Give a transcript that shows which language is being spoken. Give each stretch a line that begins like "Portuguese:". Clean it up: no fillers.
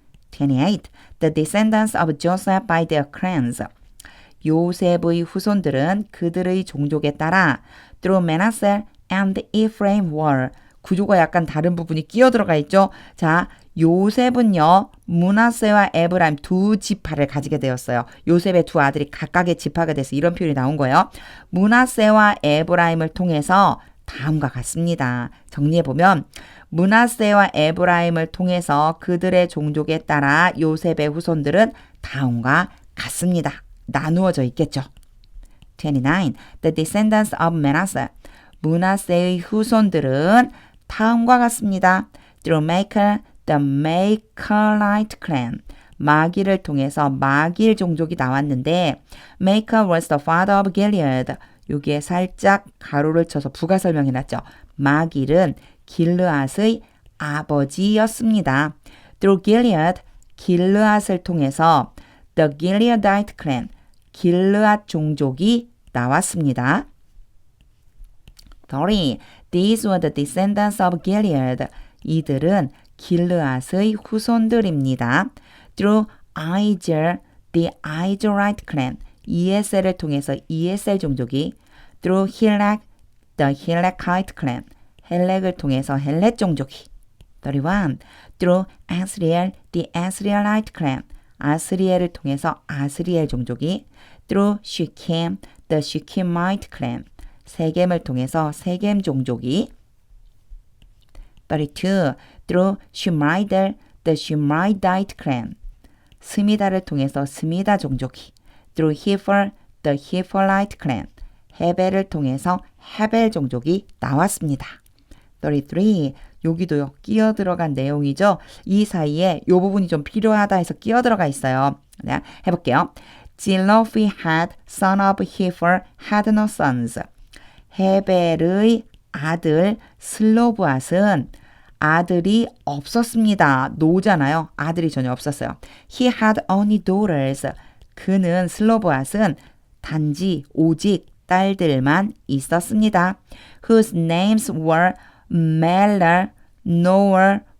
English: 28. The descendants of Joseph by their clans.
Korean: 요셉의 후손들은 그들의 종족에 따라
English: through Manasseh and Ephraim were.
Korean: 구조가 약간 다른 부분이 끼어 들어가 있죠. 자, 요셉은요, 므낫세와 에브라임 두 지파를 가지게 되었어요. 요셉의 두 아들이 각각의 지파가 돼서 이런 표현이 나온 거예요. 므낫세와 에브라임을 통해서 다음과 같습니다. 정리해보면 므낫세와 에브라임을 통해서 그들의 종족에 따라 요셉의 후손들은 다음과 같습니다. 나누어져 있겠죠.
English: 29. The descendants of Manasseh.
Korean: 므낫세의 후손들은 다음과 같습니다.
English: Through Machir, the Machirite clan.
Korean: 마기를 통해서 마길 종족이 나왔는데
English: Machir was the father of Gilead.
Korean: 여기에 살짝 가로를 쳐서 부가 설명해놨죠. 마길은 길르앗의 아버지였습니다.
English: Through Gilead,
Korean: 길르앗을 통해서
English: the Gileadite clan.
Korean: 길르앗 종족이 나왔습니다.
English: 30. These were the descendants of Gilead.
Korean: 이들은 길르앗의 후손들입니다.
English: Through Ijer, the Ijerite clan.
Korean: ESL을 통해서 ESL 종족이,
English: through Helek, the Helekite clan.
Korean: 헬렉을 통해서 헬렉 종족이.
English: 31. Through Asriel, the Asrielite clan.
Korean: 아스리엘을 통해서 아스리엘 종족이,
English: through Shechem, the Shechemite clan.
Korean: 세겜을 통해서 세겜 종족이.
English: 32. Through Shemridel, the Shemridite clan.
Korean: 스미다를 통해서 스미다 종족이.
English: Through Hefer, the Heferite clan.
Korean: 헤벨을 통해서 헤벨 종족이 나왔습니다.
English: 33.
Korean: 여기도요, 끼어 들어간 내용이죠. 이 사이에 이 부분이 좀 필요하다 해서 끼어 들어가 있어요. 네, 해볼게요.
English: Zelophehad, son of Hefer, had no sons.
Korean: 헤벨의 아들 슬로브앗은 아들이 없었습니다. 노잖아요. 아들이 전혀 없었어요.
English: He had only daughters.
Korean: 그는 슬로브앗은 단지 오직 딸들만 있었습니다.
English: Whose names were Mahler, Noah,